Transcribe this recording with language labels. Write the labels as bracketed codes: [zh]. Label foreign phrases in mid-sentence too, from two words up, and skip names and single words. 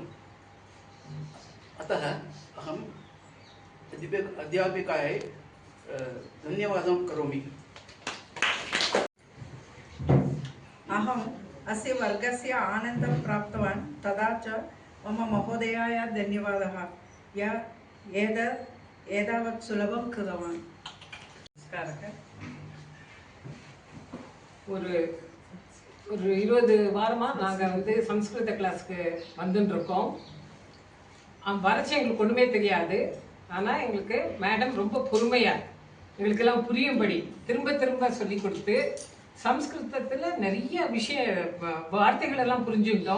[sa] अतः अहम् अध्यापिकायै धन्यवादं करोमि। अहम् अस्य वर्गस्य आनन्दं प्राप्तवान्, तथा च मम महोदयाय धन्यवादः य एतावत् सुलभं कृतवान्। नमस्कारः। [ta] ஒரு 20 வாரமாக நாங்கள் வந்து சம்ஸ்கிருத கிளாஸ்க்கு வந்துட்டுருக்கோம். வரைச்சி எங்களுக்கு ஒன்றுமே தெரியாது. ஆனால் எங்களுக்கு மேடம் ரொம்ப பொறுமையாக எங்களுக்கெல்லாம் புரியும்படி திரும்ப திரும்ப சொல்லி கொடுத்து சம்ஸ்கிருதத்தில் நிறைய வார்த்தைகள் எல்லாம் புரிஞ்சுக்கிட்டோம்.